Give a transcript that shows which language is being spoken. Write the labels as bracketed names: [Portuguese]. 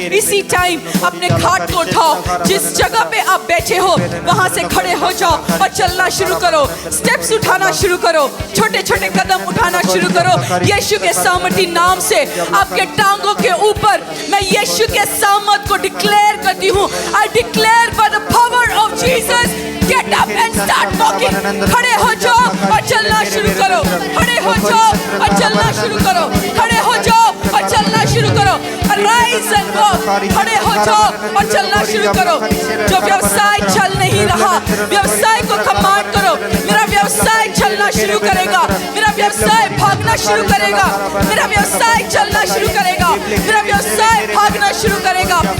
[Hindi] इसी टाइम अपने खाट को उठाओ, जिस जगह पे आप बैठे हो वहां से खड़े हो जाओ और चलना शुरू करो, स्टेप्स उठाना शुरू करो, छोटे छोटे कदम उठाना शुरू करो यीशु के सामर्थी नाम से। आपके टांगों के ऊपर मैं यीशु के सामर्थ को डिक्लेयर करती हूँ। [English] I declare by the power of Jesus, get up and start walking। [Hindi] खड़े हो जाओ और चलना शुरू करो, खड़े हो जाओ और चलना शुरू करो, खड़े हो जाओ और चलना शुरू करो। [English] Arise and walk, [Hindi] खड़े हो जाओ और चलना शुरू करो। जो व्यवसाय चल नहीं रहा, व्यवसाय को कमांड करो, मेरा व्यवसाय चलना शुरू करेगा, मेरा व्यवसाय भागना शुरू करेगा, मेरा व्यवसाय चलना शुरू करेगा, मेरा व्यवसाय भागना शुरू करेगा।